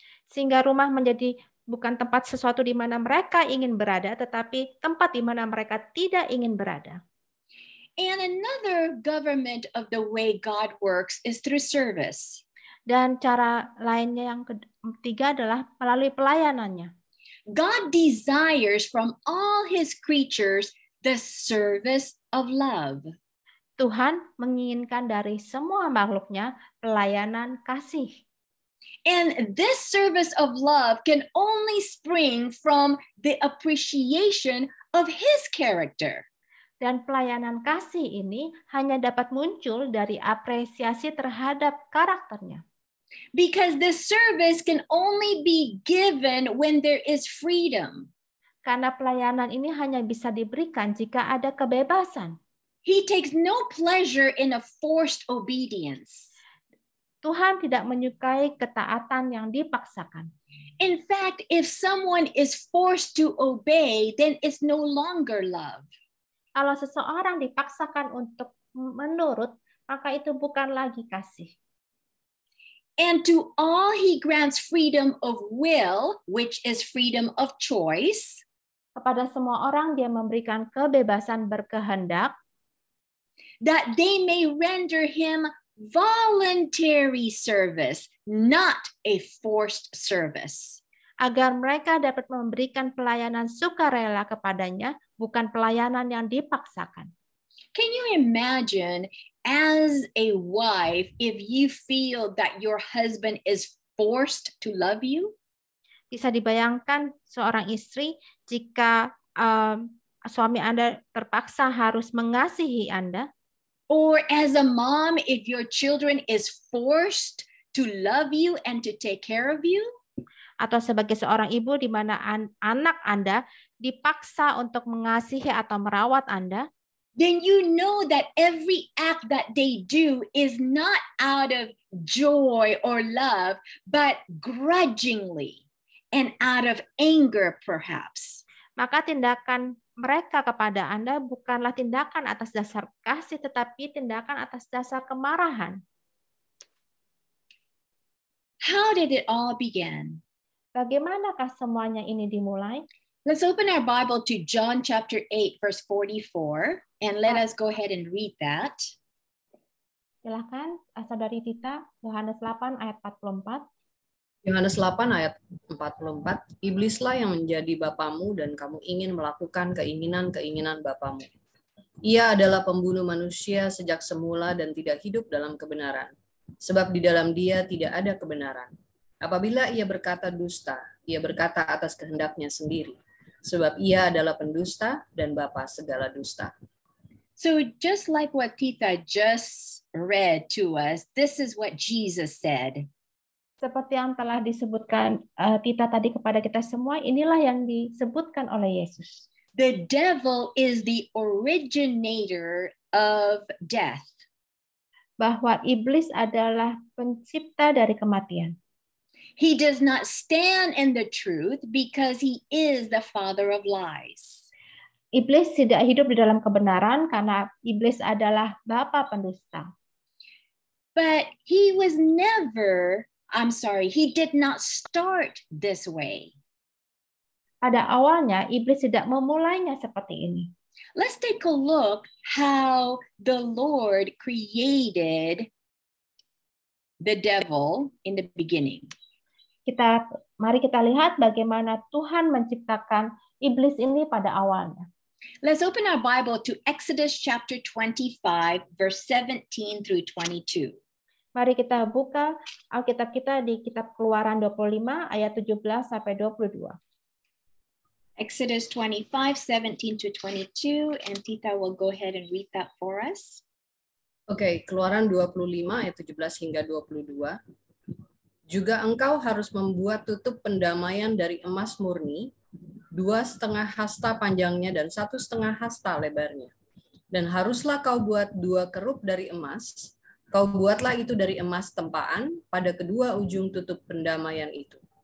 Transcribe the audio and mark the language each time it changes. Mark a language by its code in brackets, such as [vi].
[id] Sehingga rumah menjadi bukan tempat sesuatu di mana mereka ingin berada, tetapi tempat di mana mereka tidak ingin berada. [en] And another government of the way God works is through service. [id] Dan cara lainnya yang ketiga adalah melalui pelayanannya. [en] God desires from all his creatures the service of love. [id] Tuhan menginginkan dari semua makhluknya pelayanan kasih. [en] And this service of love can only spring from the appreciation of his character. [id] Dan pelayanan kasih ini hanya dapat muncul dari apresiasi terhadap karakternya. [en] Because this service can only be given when there is freedom. [id] Karena pelayanan ini hanya bisa diberikan jika ada kebebasan. [en] He takes no pleasure in a forced obedience. [id] Tuhan tidak menyukai ketaatan yang dipaksakan. [en] In fact, if someone is forced to obey, then it's no longer love. [id] Kalau seseorang dipaksakan untuk menurut, maka itu bukan lagi kasih. [en] And to all he grants freedom of will, which is freedom of choice. [id] Kepada semua orang dia memberikan kebebasan berkehendak, [en] that they may render him voluntary service, not a forced service. [id] Agar mereka dapat memberikan pelayanan sukarela kepadanya, bukan pelayanan yang dipaksakan. [en] Can you imagine as a wife if you feel that your husband is forced to love you? [id] Bisa dibayangkan seorang istri jika suami Anda terpaksa harus mengasihi Anda? [en] Or as a mom, if your children is forced to love you and to take care of you? [id] Atau sebagai seorang ibu di mana anak Anda dipaksa untuk mengasihi atau merawat Anda? [en] Then you know that every act that they do is not out of joy or love, but grudgingly and out of anger perhaps. [id] Maka tindakan mereka kepada Anda bukanlah tindakan atas dasar kasih, tetapi tindakan atas dasar kemarahan. [en] How did it all begin? [id] Bagaimanakah semuanya ini dimulai? [en] Let's open our Bible to John chapter 8, verse 44, and let us go ahead and read that. [id] Silakan, saudari Tita, Yohanes 8 ayat 44. Yohanes 8 ayat 44, iblislah yang menjadi bapamu dan kamu ingin melakukan keinginan-keinginan bapamu. Ia adalah pembunuh manusia sejak semula dan tidak hidup dalam kebenaran, sebab di dalam dia tidak ada kebenaran. Apabila ia berkata dusta, ia berkata atas kehendaknya sendiri, sebab ia adalah pendusta dan bapa segala dusta. [en] So just like what Tita just read to us, this is what Jesus said. [id] Seperti yang telah disebutkan Tita tadi kepada kita semua, inilah yang disebutkan oleh Yesus. [en] The devil is the originator of death. [id] Bahwa iblis adalah pencipta dari kematian. [en] He does not stand in the truth because he is the father of lies. [id] Iblis tidak hidup di dalam kebenaran karena iblis adalah bapa pendusta. [en] But he did not start this way. [id] Pada awalnya, iblis tidak memulainya seperti ini. [en] Let's take a look how the Lord created the devil in the beginning. [id] Mari kita lihat bagaimana Tuhan menciptakan iblis ini pada awalnya. [en] Let's open our Bible to Exodus chapter 25, verse 17 through 22. [id] Mari kita buka Alkitab kita di kitab Keluaran 25 ayat 17 sampai 22. [en] Exodus 25, 17 to 22, and Tita will go ahead and read that for us. [id] Oke, Keluaran 25 ayat 17 hingga 22. Juga engkau harus membuat tutup pendamaian dari emas murni, 2,5 hasta panjangnya dan 1,5 hasta lebarnya. Dan haruslah kau buat 2 kerup dari emas. Kau buatlah itu dari emas tempaan pada kedua ujung tutup pendamaian itu.